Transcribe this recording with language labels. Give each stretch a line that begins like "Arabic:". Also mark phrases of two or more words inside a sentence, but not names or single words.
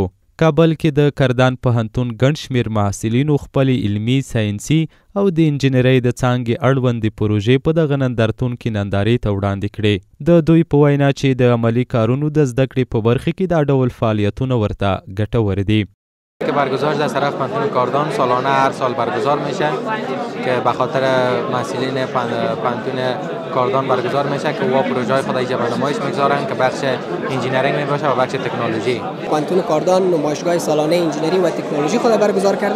Pashto: کابل کې د کردان پوهنتون ګڼ شمېر محصلینو خپلې علمي، ساینسي او د انجینرۍ د څانګې اړوندې پروژې په دغه نندارتون کې نندارې ته وړاندې کړې. د دوی په وینا چې د عملي کارونو د زده کړې په برخه کې دا ډول فعالیتونه ورته ګټور دي.
Persian: که برگزار در طرف پوهنتون کاردان سالانه هر سال برگزار میشه که به خاطر محصلین پوهنتون کاردان برگزار میشه که او پروژه های خود اینجا به نمایش میگذارن که بخش انجینرینگ میباشه و بخش تکنولوژی. پوهنتون کاردان نمایشگاه سالانه انجینری و تکنولوژی خود برگزار کرده.